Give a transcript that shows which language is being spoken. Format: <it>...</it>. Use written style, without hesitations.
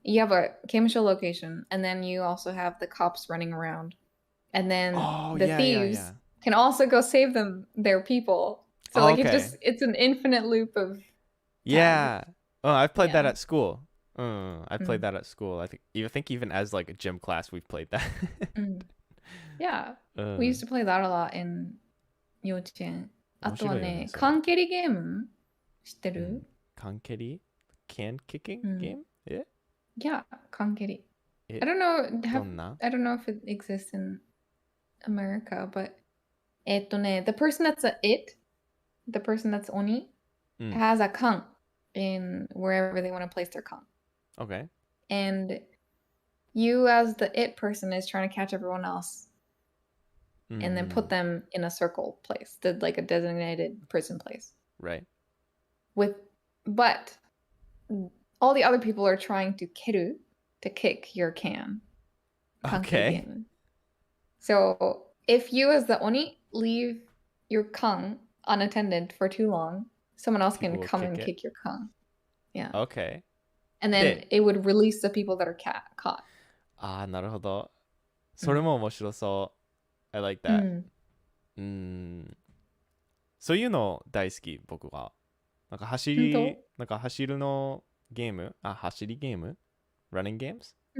<en>You have a 刑務所 location, and then you also have the cops running around, and then the thieves can also go save their people. So like it's an infinite loop of yeah. Oh, I've played that Yeah. at school. I played that at school. I think even as like a gym class, we've played that. Yeah. We used to play that a lot in 幼稚園。</en> <ja>あとはね、面白いよね、それ。缶蹴りゲーム知ってる？</ja> <en>缶蹴り?Can kicking game? Yeah, 缶蹴り。 I don't know if it exists in America, but the person that's the person that's Oni, has a 缶 in wherever they want to place their 缶. Okay. And you as the person is trying to catch everyone else and then put them in a circle place, like a designated prison place. Right. But all the other people are trying to kiru, to kick your can. Okay. So if you as the Oni leave your kan unattended for too long, someone else can come and kick your kan. Yeah. Okay. And then it would release the people that are caught.</en> <ja>ああ、なるほど。それも面白そう。</ja> <en>I like that.</en> <ja>そういうの大好き、僕は。なんか走るのゲーム走りゲーム ?</ja> <en>Running games?</en>